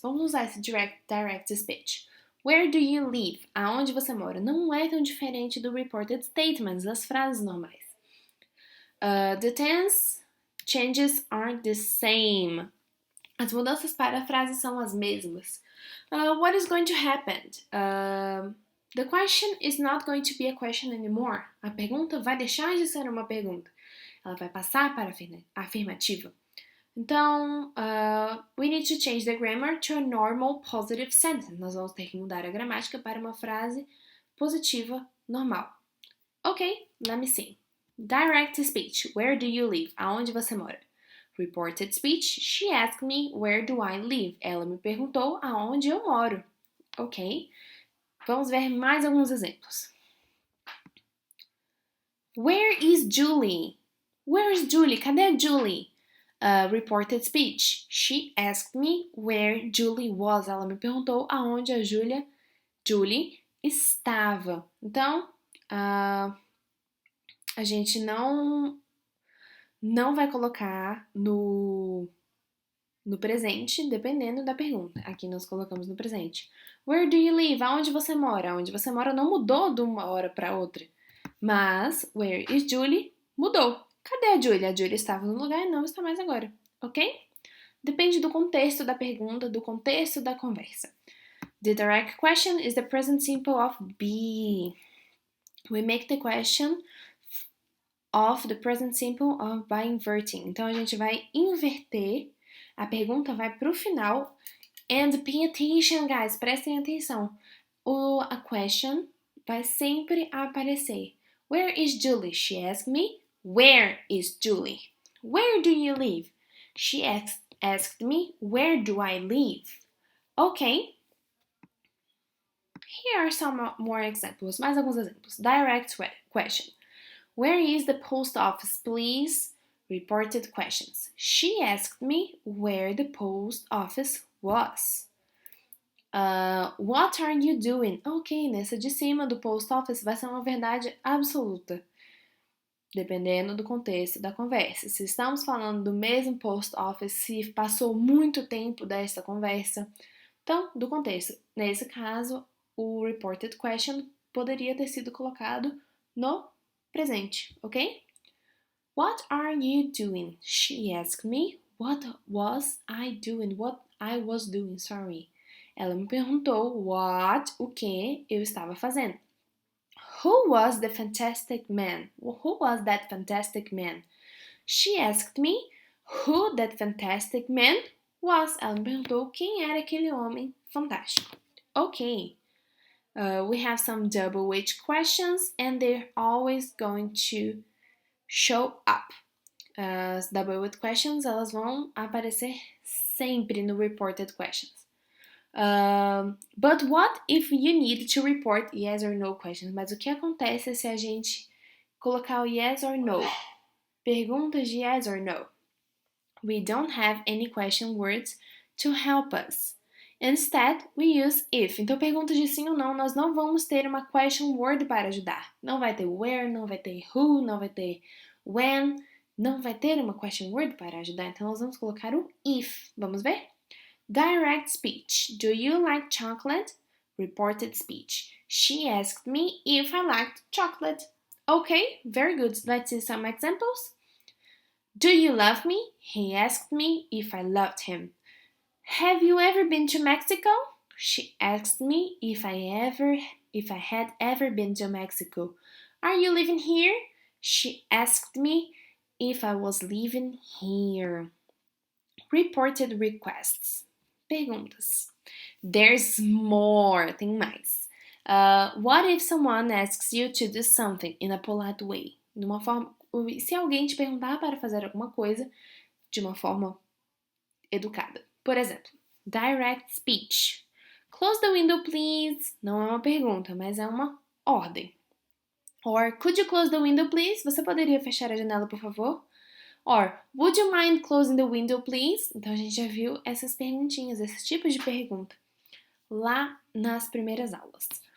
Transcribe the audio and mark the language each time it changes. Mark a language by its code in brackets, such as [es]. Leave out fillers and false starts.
[pt] Vamos usar esse direct speech. [en] Where do you live? [pt] Aonde você mora? Não é tão diferente do reported statements, das frases normais. [en] The tense changes are the same. [pt] As mudanças para a frase são as mesmas. [en] What is going to happen? The question is not going to be a question anymore. [pt] A pergunta vai deixar de ser uma pergunta. Ela vai passar para a afirmativa. [en] Então, we need to change the grammar to a normal positive sentence. [pt] Nós vamos ter que mudar a gramática para uma frase positiva normal. [en] Ok, let me see. Direct speech. Where do you live? [pt] Aonde você mora? [en] Reported speech. She asked me where do I live? [pt] Ela me perguntou aonde eu moro. Ok? Vamos ver mais alguns exemplos. [en] Where is Julie? Where is Julie? [pt] Cadê a Julie? [en] Reported speech. She asked me where Julie was. [pt] Ela me perguntou aonde a Julie estava. Então, a gente não vai colocar no presente, dependendo da pergunta. Aqui nós colocamos no presente. [en] Where do you live? [pt] Aonde você mora? Onde você mora não mudou de uma hora para outra. Mas, [en] where is Julie? [pt] Mudou. Cadê a Julie? A Julie estava no lugar e não está mais agora. Ok? Depende do contexto da pergunta, do contexto da conversa. [en] The direct question is the present simple of be. We make the question of the present simple of by inverting. [pt] Então, a gente vai inverter. A pergunta vai para o final. [en] And pay attention, guys. [pt] Prestem atenção. A question vai sempre aparecer. [en] Where is Julie? She asked me. Where is Julie? Where do you live? She asked me. Where do I live? Okay. Here are some more examples. [pt] Mais alguns exemplos. [en] Direct question. Where is the post office, please? Reported questions. She asked me where the post office was. What are you doing? [pt] Ok, nessa de cima do post office vai ser uma verdade absoluta, dependendo do contexto da conversa. Se estamos falando do mesmo post office, se passou muito tempo desta conversa, então, do contexto. Nesse caso, o reported question poderia ter sido colocado no presente, ok? [en] What are you doing? She asked me. What was I doing? What I was doing, sorry. [pt] Ela me perguntou o que eu estava fazendo. [en] Who was the fantastic man? Who was that fantastic man? She asked me who that fantastic man was. [pt] Ela me perguntou quem era aquele homem fantástico. Ok. [en] We have some double which questions and they're always going to show up. [pt] As double with questions, elas vão aparecer sempre no reported questions. [en] But what if you need to report yes or no questions? [pt] Mas o que acontece se a gente colocar o yes or no? Perguntas de yes or no. [en] We don't have any question words to help us. Instead, we use if. [pt] Então, perguntas de sim ou não, nós não vamos ter uma question word para ajudar. Não vai ter where, não vai ter who, não vai ter when, não vai ter uma question word para ajudar. Então, nós vamos colocar o if. Vamos ver? [en] Direct speech. Do you like chocolate? Reported speech. She asked me if I liked chocolate. Okay, very good. Let's see some examples. Do you love me? He asked me if I loved him. Have you ever been to Mexico? She asked me if I had ever been to Mexico. Are you living here? She asked me if I was living here. Reported requests. [pt] Perguntas. [en] There's more. [pt] Tem mais. [en] What if someone asks you to do something in a polite way? [pt] Se alguém te perguntar para fazer alguma coisa de uma forma educada. Por exemplo, direct speech. [en] Close the window, please. [pt] Não é uma pergunta, mas é uma ordem. [en] Or, could you close the window, please? [pt] Você poderia fechar a janela, por favor? [en] Or, would you mind closing the window, please? [pt] Então, a gente já viu essas perguntinhas, esses tipos de pergunta lá nas primeiras aulas.